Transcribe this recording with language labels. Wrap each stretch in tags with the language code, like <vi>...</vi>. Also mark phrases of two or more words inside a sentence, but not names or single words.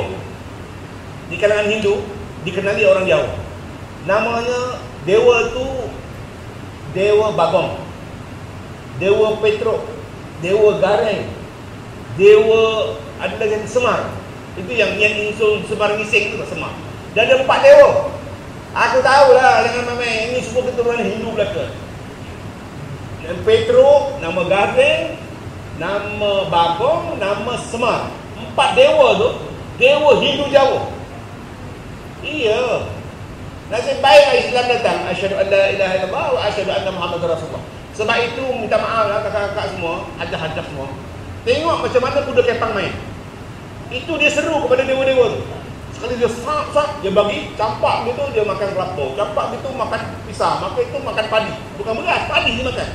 <ms>Di kalangan Hindu dikenali orang Jawa. Namanya dewa tu Dewa Bagong, Dewa Petro, Dewa Gareng, Dewa ada lagi Semar. Itu yang insul Semar Ngising tu Semar. Dia ada 4 dewa. Aku tahulah dengan nama ini semua keturunan Hindu belaka. Nama Petro, nama Gareng, nama Bagong, nama Semar. 4 dewa tu, dewa Hindu Jawa. Iya. Nasib baiklah Islam datang.</ms> <ar>أشهد أن لا إله إلا الله وأشهد أن محمدا رسول الله.</ar> <ms>Sebab itu minta maaf lah kakak-kakak semua, hajah-hajah semua. Tengok macam mana kuda kepang main. Itu dia seru kepada dewa-dewa tu. Sekali dia sap-sap, dia bagi campak gitu, dia makan kelapa. Campak gitu makan pisang, maka itu makan padi. Bukan beras, padi dia makan.</ms>